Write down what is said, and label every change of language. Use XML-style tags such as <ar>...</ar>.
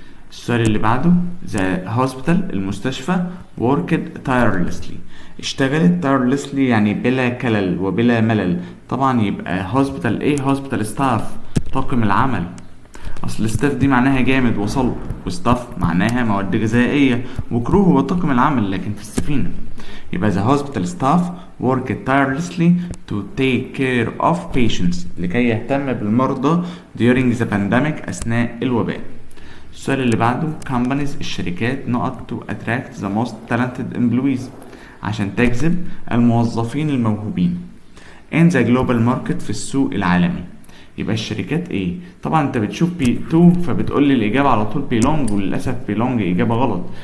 <ar>السؤال اللي بعده</ar> <en>the hospital</en> <ar>المستشفى</ar> <en>worked tirelessly</en> <ar>اشتغلت tirelessly يعني بلا كلل وبلا ملل. طبعا يبقى hospital ايه؟</ar> <en>hospital staff</en> <ar>طاقم العمل. اصل staff دي معناها جامد وصلب، وستاف معناها مواد غذائية، وكرو هو طاقم العمل لكن في السفينة.</ar> <en>يبقى the hospital staff worked tirelessly to take care of patients</en> <ar>لكي يهتم بالمرضى</ar> <en>during the pandemic</en> <ar>أثناء الوباء.</ar> <en>السؤال اللي بعده companies</en> <ar>الشركات نقط</ar> <en>to attract the most talented employees</en> <ar>عشان تجذب الموظفين الموهوبين</ar> <en>in the global market</en> <ar>في السوق العالمي. يبقى الشركات ايه؟ طبعا انت بتشوف P2 فبتقول لي الاجابه على طول belong، وللاسف belong اجابه غلط.</ar>